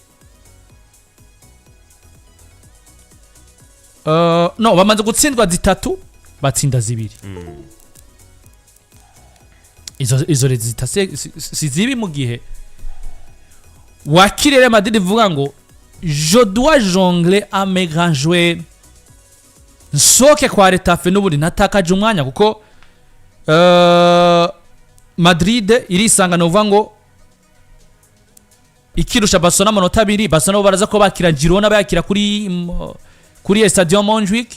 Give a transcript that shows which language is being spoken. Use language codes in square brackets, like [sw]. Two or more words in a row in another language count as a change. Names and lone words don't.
[rn] no bamaze gutsindwa zitatu batsinda zibiri izo rezita si zibi mu gihe wakirere Madrid ivuga ngo [fr] je dois jongler à mes grands joueurs [rn] nsoke kwa Getafe n'ubundi natakaje umwanya kuko Madrid irisanga no vuga ngo ikirusha Barcelona amanota 2 Barcelona baraza ko bakira Girona bakira kuri Stadium Montjuic